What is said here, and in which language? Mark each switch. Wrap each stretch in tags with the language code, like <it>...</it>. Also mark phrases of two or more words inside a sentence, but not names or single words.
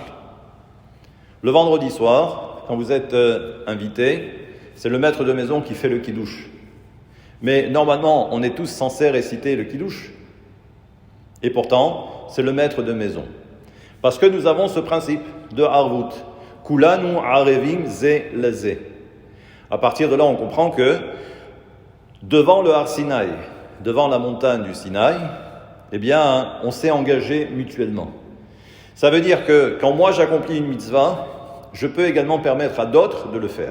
<fr>Le vendredi soir, quand vous êtes invité, c'est le maître de maison qui fait le kidouche. Mais normalement, on est tous censés réciter le kidouche. Et pourtant, c'est le maître de maison. Parce que nous avons ce principe de harvut.</fr> <he>כולנו ערבים זה לזה.</he> <fr>À partir de là, on comprend que devant le Har Sinaï, devant la montagne du Sinaï, eh bien, on s'est engagé mutuellement. Ça veut dire que quand moi j'accomplis une mitzvah, je peux également permettre à d'autres de le faire.</fr>